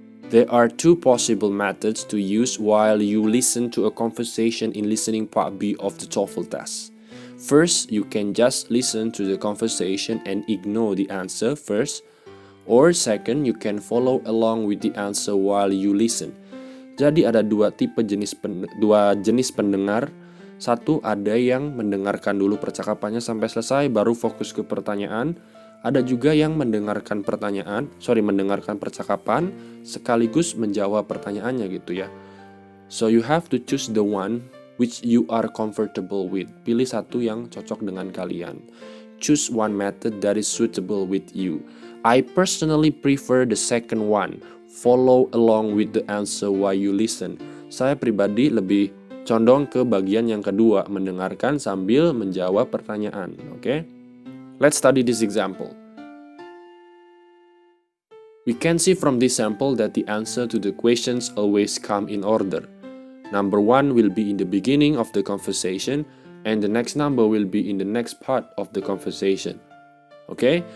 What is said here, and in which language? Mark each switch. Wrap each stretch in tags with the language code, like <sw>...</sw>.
<en>There are two possible methods to use while you listen to a conversation in listening part B of the Toefl test. First, you can just listen to the conversation and ignore the answer first. Or second, you can follow along with the answer while you listen.</en> <id>Jadi ada dua jenis pendengar. Satu, ada yang mendengarkan dulu percakapannya sampai selesai baru fokus ke pertanyaan. Ada juga yang mendengarkan percakapan sekaligus menjawab pertanyaannya gitu ya.</id> <en>So you have to choose the one which you are comfortable with.</en> <id>Pilih satu yang cocok dengan kalian.</id> <en>Choose one method that is suitable with you. I personally prefer the second one. Follow along with the answer while you listen.</en> <id>Saya pribadi lebih condong ke bagian yang kedua, mendengarkan sambil menjawab pertanyaan.</id> <en>Okay? Let's study this example. We can see from this sample that the answer to the questions always come in order. Number 1 will be in the beginning of the conversation, and the next number will be in the next part of the conversation. Okay?</en>